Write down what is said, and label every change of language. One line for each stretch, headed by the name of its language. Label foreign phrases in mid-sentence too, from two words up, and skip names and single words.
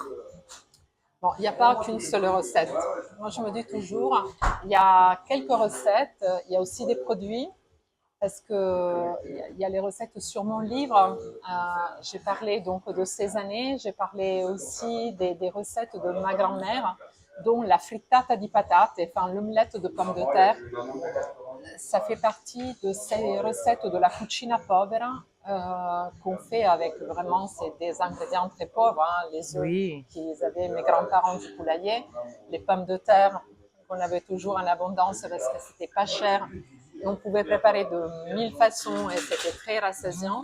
French: Bon, il n'y a pas qu'une seule recette. Moi, je me dis toujours, il y a quelques recettes, il y a aussi des produits, parce que il y a les recettes sur mon livre. J'ai parlé donc de ces années, j'ai parlé aussi des recettes de ma grand-mère, dont la
Italian: frittata di patate,
French: enfin l'omelette de pommes de terre. Ça fait partie de ces recettes de la
Italian: cucina povera
French: qu'on fait avec vraiment des ingrédients très pauvres, hein, les œufs Oui. qu'ils avaient mes grands-parents du poulailler, les pommes de terre qu'on avait toujours en abondance parce que c'était pas cher. Et on pouvait préparer de 1000 façons et c'était très rassasiant.